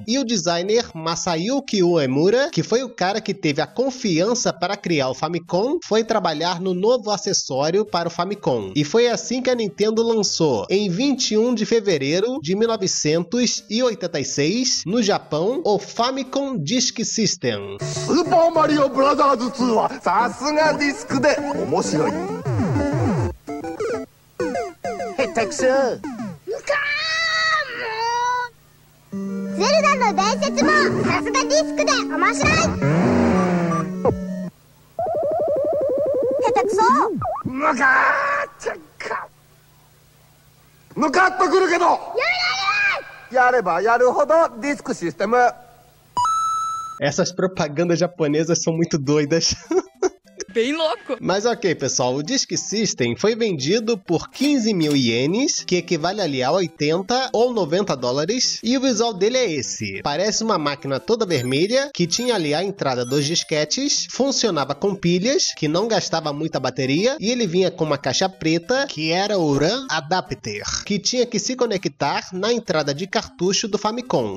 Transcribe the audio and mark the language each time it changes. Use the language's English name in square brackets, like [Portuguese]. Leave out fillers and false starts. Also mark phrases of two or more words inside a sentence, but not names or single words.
[Portuguese] E o designer Masayuki Uemura, que foi o cara que teve a confiança para criar o Famicom, foi trabalhar no novo acessório para o Famicom. E foi assim que a Nintendo lançou, em 21 de fevereiro de 1986, no Japão, o Famicom Disk System. Super Mario Bros. [Japanese] 2 はさすがディスクで面白い。へったくそ。ゼルダの伝説もさすがディスクで面白い。下手くそ。むかーちゃか。むかっとくるけど。やればやるほどディスクシステム。 [Portuguese] Essas propagandas japonesas são muito doidas. Bem louco. Mas ok, pessoal, o Disk System foi vendido por 15 mil ienes, que equivale ali a 80 ou 90 dólares, e o visual dele é esse. Parece uma máquina toda vermelha, que tinha ali a entrada dos disquetes, funcionava com pilhas, que não gastava muita bateria, e ele vinha com uma caixa preta, que era o RAM Adapter, que tinha que se conectar na entrada de cartucho do Famicom.